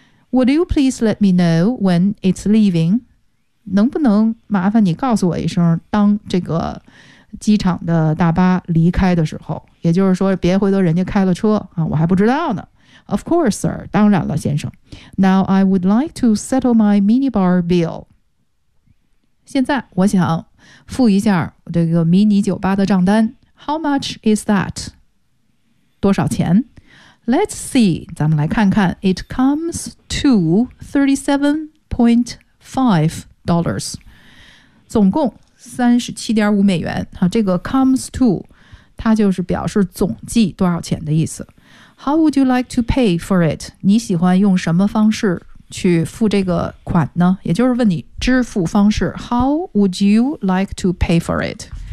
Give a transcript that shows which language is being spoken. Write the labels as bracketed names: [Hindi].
[English] Would you please let me know when it's leaving？ [Chinese] 能不能麻烦你告诉我一声，当这个机场的大巴离开的时候，也就是说别回头人家开了车啊，我还不知道呢。 [English] Of course, sir， [Chinese] 当然了，先生。 [English] Now I would like to settle my minibar bill。 [Chinese] 现在我想付一下这个迷你酒吧的账单。 [English] How much is that？ [Chinese] 多少钱 [English] ？Let's see， [Chinese] 咱们来看看。 [English] It comes to $37.5， [Chinese] 总共37.5美元。好，这个 [English] comes to， [Chinese] 它就是表示总计多少钱的意思。 [English] How would you like to pay for it？ [Chinese] 你喜欢用什么方式去付这个款呢？也就是问你支付方式。 [English] How would you like to pay for it？